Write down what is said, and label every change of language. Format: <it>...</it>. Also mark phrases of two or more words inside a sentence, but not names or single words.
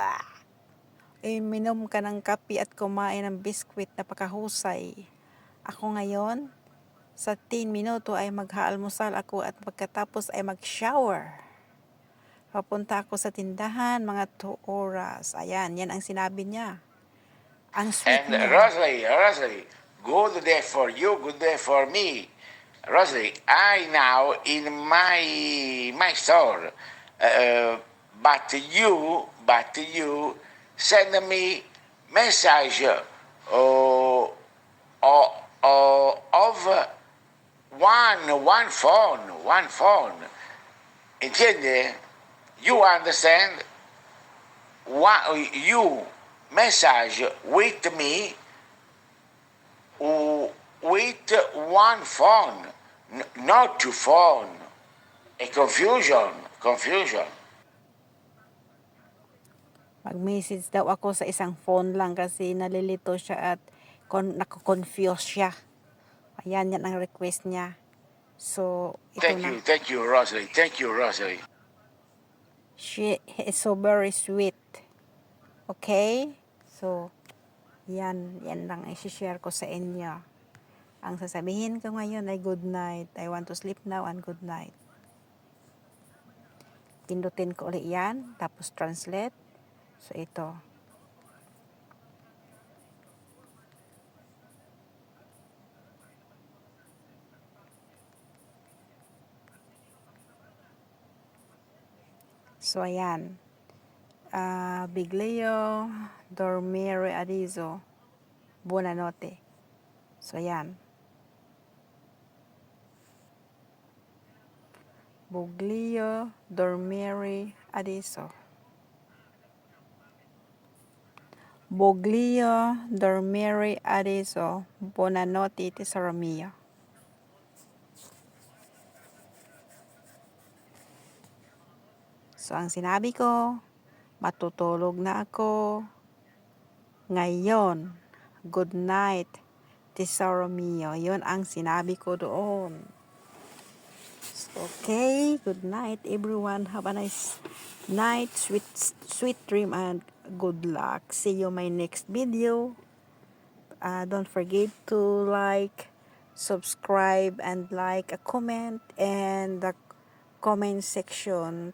<tl>Minom ka ng kape at kumain ng biskwit na pakahusay. Ako ngayon, sa 10 minuto ay mag-aalmusal ako at pagkatapos ay mag-shower. Papunta ako sa tindahan, mga 2 oras. Ayan, yan ang sinabi niya. Ang sweet And niya.</tl> <en>Rosalie, good day for you, good day for me. Rosalie, I now in my store, but you send me message of one phone. Entiende? You understand? You message with me with one phone, not two phone. A confusion.</en> <tl>Mag-message daw ako sa isang phone lang kasi nalilito siya at nako-confuse siya. Ayan, yan ang request niya. So, ito na.</tl> <en>Thank you, Rosalie. She is so very sweet. Okay?</en> <tl>So, yan lang i-share ko sa inyo. Ang sasabihin ko ngayon ay</tl> <en>good night. I want to sleep now and good night.</en> <tl>Pindutin ko ulit yan, tapos translate. So, ito. So, ayan.</tl> <it>Biglio dormire adesso. Buonanotte. So, ayan. Buglio dormire adesso. Buglio dormire adesso. Buonanotte tesoro mio.</it> <tl>So, ang sinabi ko, matutulog na ako ngayon.</tl> <en>Good night,</en> <it>tesoro mio.</it> <tl>Yun ang sinabi ko doon.</tl> <en>Okay, good night everyone. Have a nice night, sweet dream and good luck. See you my next video. Don't forget to like, subscribe, and like a comment and the comment section.</en>